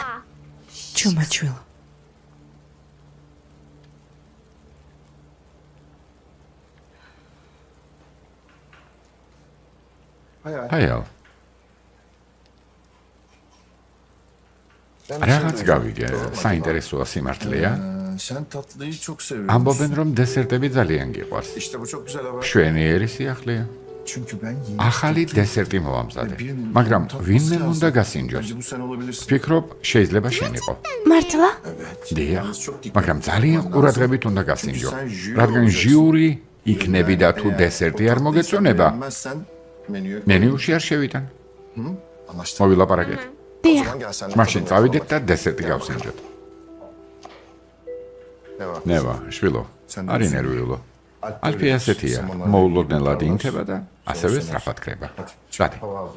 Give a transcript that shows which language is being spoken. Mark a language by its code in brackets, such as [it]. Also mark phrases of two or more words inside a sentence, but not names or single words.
[ka] ჩუმაჩვილო. [tr] Hayal. [ka] ჰაიალ, [tr] Ben [ka] რაღაც [tr] şey [ka] გავიგე, [tr] merak ettim. [ka] საინტერესოა სიმართლეა. [tr] Sen tatlıyı çok seviyorsun. [ka] ამბობენ რომ დესერტები ძალიან გიყვარს. [tr] İşte bu çok güzel haber. [ka] შვენიერი სიახლეა. [tr] Çünkü ben yeni [ka] ახალი დესერტი მოვამზადე. მაგრამ ვინმე უნდა გასინჯოს. [tr] Bence bu sen olabilirsin. [ka] ვფიქრობ, შეიძლება შენ იყო. მართლა? დიახ, მაგრამ ძალიან ყურადღებით უნდა გასინჯო. რადგან ჟიური იქნები და თუ დესერტი არ მოგეწონება, [tr] Beğenmezsen menüye [ka] მენიუში არ შევიდან. [tr] anlaştık. [ka] მოვილაპარაკეთ. დიახ. [tr] Gel sen de [ka] მაშინ [tr] tadına [ka] წავიდეთ [tr] bak. [ka] და დესერტი გავსინჯოთ. [tr] Ne var? [ka] ნევა, შვილო. [tr] Sen de [ka] არ [tr] uzun. [ka] ინერვიულო. [tr] Alp [ka] ალფი [tr] böyle [ka] ასეთია, [tr] zamanlar [ka] მოულოდნელად [tr] var. [ka] ინთება და ასევე [tr] Sonra [ka] სწრაფად ქრება. [tr] Hadi. [ka] წადი, [tr] Hava al.